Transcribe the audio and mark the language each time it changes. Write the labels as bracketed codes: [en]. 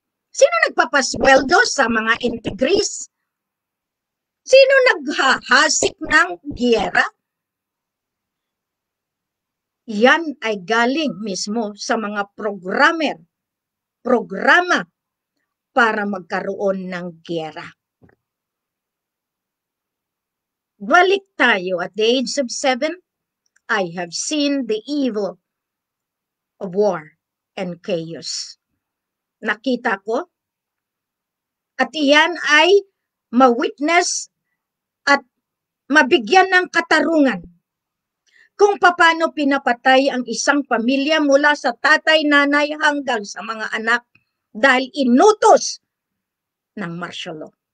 [tl] Sino nagpapasweldo sa mga integris? Sino naghahasik ng giyera? Yan ay galing mismo sa mga programa para magkaroon ng giyera. Balik tayo [en] at the age of 7, I have seen the evil of war and chaos. [tl] Nakita ko at iyan ay ma-witness at mabigyan ng katarungan kung paano pinapatay ang isang pamilya mula sa tatay, nanay hanggang sa mga anak dahil inutos ng martial law.